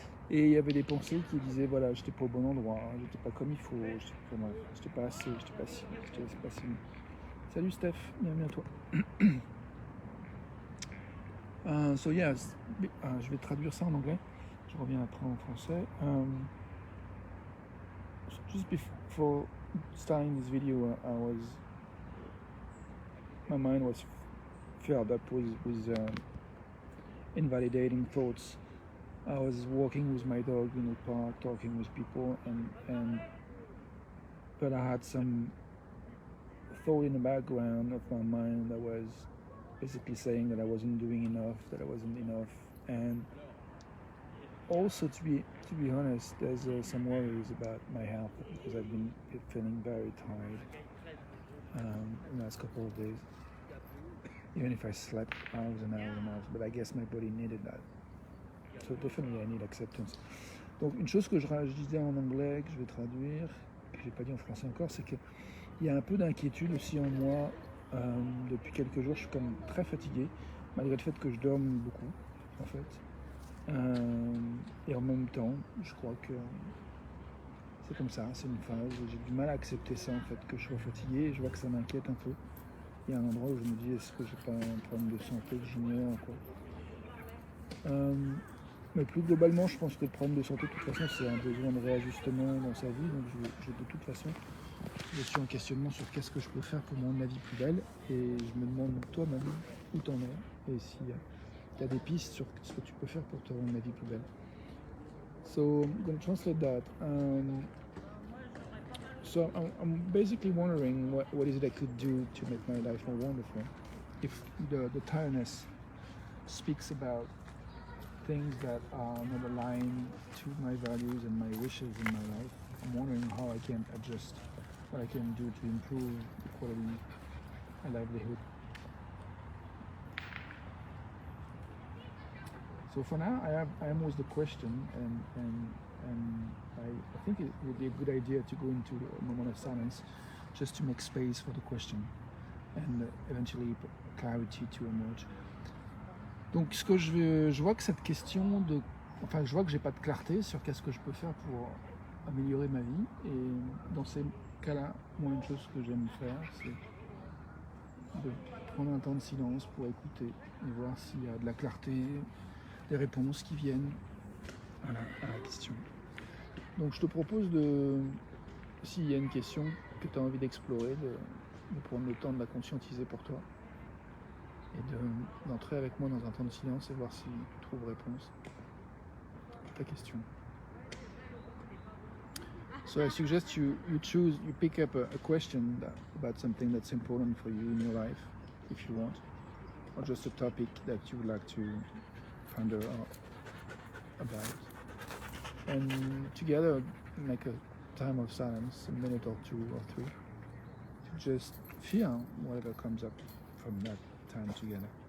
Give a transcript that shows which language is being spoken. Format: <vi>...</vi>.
<fr>Et il y avait des pensées qui disaient voilà, j'étais pas au bon endroit, j'étais pas comme il faut, j'étais pas assez, j'étais pas si, j'étais pas si. Salut Steph, bienvenue à toi.</fr> <en>So yes,</en> <fr>je vais traduire ça en anglais. Je reviens après en français.</fr> <en>Just before starting this video, my mind was filled up with invalidating thoughts. I was walking with my dog in the park, talking with people, but I had some thought in the background of my mind that was basically saying that I wasn't doing enough, that I wasn't enough, and also to be honest, there's some worries about my health because I've been feeling very tired the last couple of days. Even if I slept hours and hours and hours, but I guess my body needed that. So definitely I need acceptance.</en> <fr>Donc une chose que je disais en anglais, que je vais traduire, que j'ai pas dit en français encore, c'est qu'il y a un peu d'inquiétude aussi en moi. Depuis quelques jours, je suis comme très fatigué, malgré le fait que je dorme beaucoup, en fait. Et en même temps, je crois que c'est comme ça, c'est une phase. J'ai du mal à accepter ça, en fait, que je sois fatigué, et je vois que ça m'inquiète un peu. Il y a un endroit où je me dis, est-ce que j'ai pas un problème de santé que j'ignore, quoi. Mais plus globalement, je pense que le problème de santé, de toute façon, c'est un besoin de réajustement dans sa vie. Donc, de toute façon, je suis en questionnement sur qu'est-ce que je peux faire pour me rendre la vie plus belle. Et je me demande toi-même où t'en es et si tu as des pistes sur ce que tu peux faire pour te rendre la vie plus belle.</fr> <en>So, I'm going to translate that. So I'm basically wondering what is it I could do to make my life more wonderful. If the tiredness speaks about things that are not aligned to my values and my wishes in my life, I'm wondering how I can adjust, what I can do to improve the quality of livelihood. So for now, I am with the question, and I think it would be a good idea to go into a moment of silence, just to make space for the question, and eventually clarity to emerge.</en> <fr>Donc ce que je vois que cette question de... Enfin, je vois que j'ai pas de clarté sur qu'est-ce que je peux faire pour améliorer ma vie. Et dans ces cas-là, moi, une chose que j'aime faire, c'est de prendre un temps de silence pour écouter et voir s'il y a de la clarté, des réponses qui viennent à la question. Donc je te propose de, s'il y a une question que tu as envie d'explorer, de prendre le temps de la conscientiser pour toi. Et d'entrer avec moi dans un temps de silence et voir si tu trouves réponse à ta question.</fr> <en>So I suggest you pick up a question about something that's important for you in your life, if you want. or just a topic that you would like to find out about. And together make a time of silence, a minute or 2 or 3, to just feel whatever comes up from that time together.</en>